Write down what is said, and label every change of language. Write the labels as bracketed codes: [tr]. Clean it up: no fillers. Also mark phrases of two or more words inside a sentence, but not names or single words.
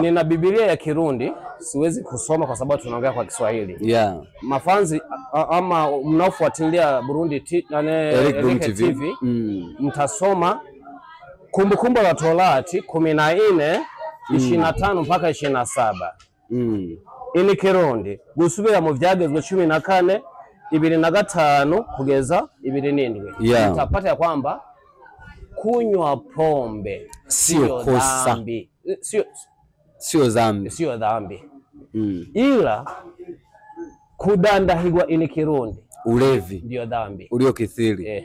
[sw] Nina Biblia ya Kirundi, siwezi kusoma kwa sababu tunaongea kwa Kiswahili. Mafanzi ama mnaofuatilia Burundi TV, mtasoma Kumbukumbu la Torati 14 25 mpaka 27. [rn] Ini Kirundi gusubira mu vyagezwe 14 2005 kugeza 2007 [en] Yeah. [sw] Utapata ya kwamba kunywa pombe sio kosa, dhambi. sio dhambi, sio dhambi. [rn] Ila kudandahigwa ini Kirundi, [sw] ulevi ndio dhambi uliokithiri.